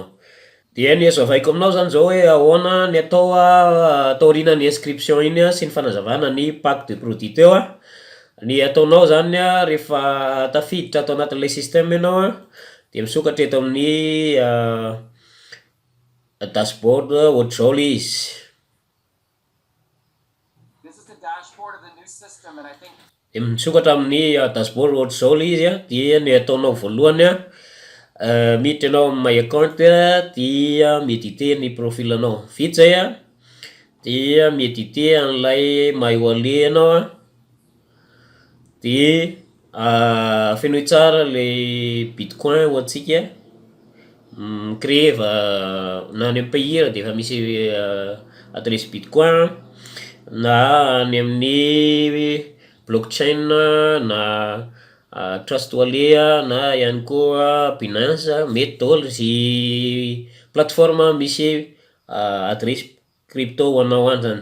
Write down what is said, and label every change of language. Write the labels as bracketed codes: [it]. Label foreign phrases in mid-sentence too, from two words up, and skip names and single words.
[mg] Dia ny azo avaiko aminao zany zao hoe ahoana ny atao taoriana ny inscription iny sy ny fanazavana ny [fr] pack de produit [mg] teo ny ataonao zany rehefa tafiditra ato anatin'ilay système ianao de misokatra eto amin'ny dashboard ohatr'izao le izy. De misokatra amin'ny dashboard ohatr'izao le izy dia ny ataonao voalohany miditra ianao amin'ny [en] my account [mg] dia miediter ny profil anao vita zay dia miediter an'ilay [en] my wallet [mg] ianao de fenoy tsara le bitcoin hoantsika créer na any amin'ny pays de efa misy adresse bitcoin na any amin'ny blockchain na Trust Wallet na ihany koa Binance mety daholo zy plateforme misy adresy crypto ho anao any zany.